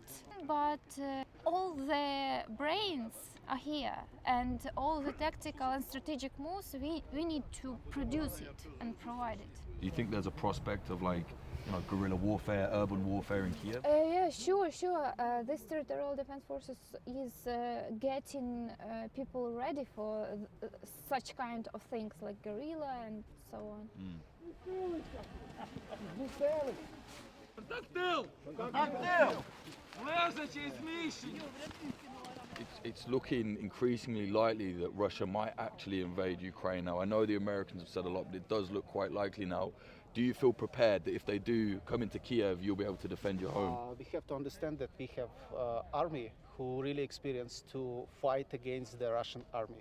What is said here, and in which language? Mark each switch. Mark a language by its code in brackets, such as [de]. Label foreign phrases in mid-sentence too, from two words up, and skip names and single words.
[en] But all the brains are here, and all the tactical and strategic moves, we need to produce it and provide it. Do you think there's a prospect of guerrilla warfare, urban warfare in Kiev? Yeah, sure. This Territorial Defence Forces is getting people ready for such kind of things like guerrilla and so on. [uk] Контакт тил! Контакт тил! Лежачий зміщення! [en] It's looking increasingly likely that Russia might actually invade Ukraine now. I know the Americans have said a lot, but it does look quite likely now. Do you feel prepared that if they do come into Kiev, you'll be able to defend your home? We have to understand that we have army who really experienced to fight against the Russian army.